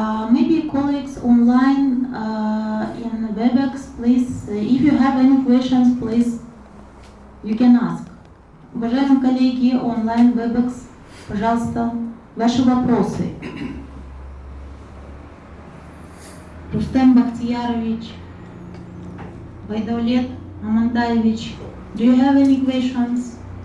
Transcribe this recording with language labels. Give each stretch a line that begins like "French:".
English: Maybe colleagues online in WebEx, please, if you have any questions, please, you can ask.
Russian: Уважаемые коллеги онлайн WebEx, пожалуйста, ваши вопросы.
English: Рустем Бахтиярович, Байдавлет Амантаевич, do you have any questions?